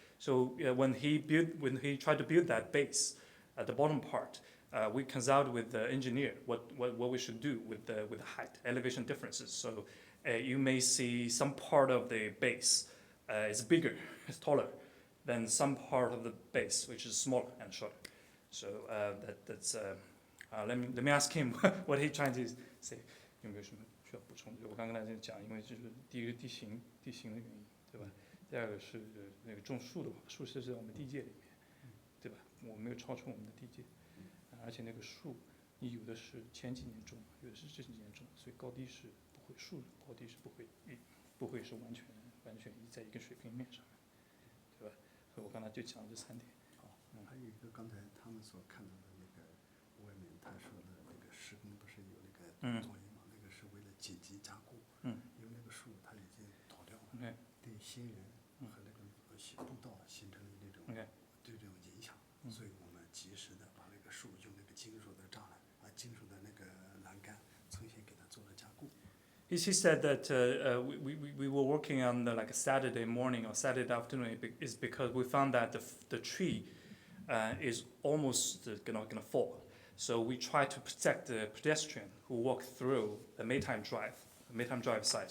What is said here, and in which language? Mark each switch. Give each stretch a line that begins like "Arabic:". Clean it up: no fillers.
English: So when he tried to build that base at the bottom part, we consulted with the engineer what we should do with the height, elevation differences. So you may see some part of the base is bigger, it's taller than some part of the base, which is smaller and shorter. So let me ask him what he's trying to say.
Chinese: 有没有什么需要补充的？我刚刚才讲，因为就是第一个地形的原因，对吧？第二个是那个种树的话，树是在我们地界里面，对吧？我没有超出我们的地界，而且那个树，你有的是前几年种，有的是这几年种，所以高低是不会，树高低是不会是完全在一个水平面上面，对吧？所以我刚才就讲了这3点。还有一个刚才他们所看到的那个外面他说的那个施工不是有那个作业嘛，那个是为了紧急加固，因为那个树它已经倒掉了，对行人和那个步道形成了那种对这种影响，所以我们及时的把那个树用那个金属的栅栏金属的那个栏杆重新给它做了加固。
English: He said that we were working on like a Saturday morning or Saturday afternoon is because we found that the tree is almost gonna fall. So we try to protect the pedestrian who walk through the Maytime Drive side.